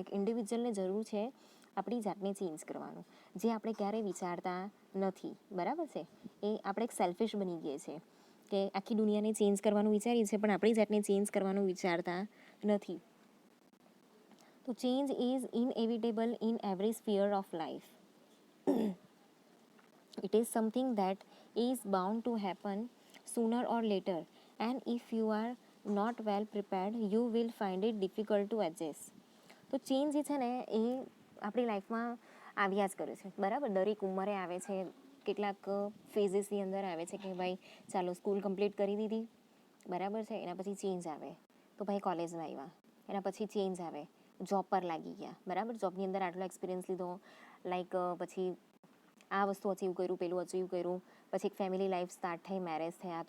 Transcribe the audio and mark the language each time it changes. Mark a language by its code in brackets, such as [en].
[gu] એક ઇન્ડિવિજ્યુઅલને જરૂર છે આપણી જાતને ચેન્જ કરવાનું, જે આપણે ક્યારેય વિચારતા નથી, બરાબર છે. એ આપણે એક સેલ્ફિશ બની ગઈએ છીએ કે આખી દુનિયાને ચેન્જ કરવાનું વિચારીએ છીએ પણ આપણી જાતને ચેન્જ કરવાનું વિચારતા નથી. [en] તો change is inevitable in every sphere of life. It is something that is bound to happen sooner or later, and if you are not well prepared, you will find it difficult to adjust. [gu] તો change જે છે ને એ આપણી લાઈફમાં આવ્યા જ કરે છે, બરાબર. દરેક ઉંમરે આવે છે, કેટલાક ફેઝિસની અંદર આવે છે કે ભાઈ ચાલો સ્કૂલ કમ્પ્લીટ કરી દીધી, બરાબર છે, એના પછી ચેન્જ આવે. તો ભાઈ કોલેજમાં આવ્યા, એના પછી ચેન્જ આવે, જોબ પર લાગી ગયા, બરાબર, જોબની અંદર આટલો એક્સપિરિયન્સ લીધો, લાઈક પછી આ વસ્તુ અચીવ કર્યું, પેલું અચીવ કર્યું, પછી એક ફેમિલી લાઈફ સ્ટાર્ટ થઈ, મેરેજ થયા.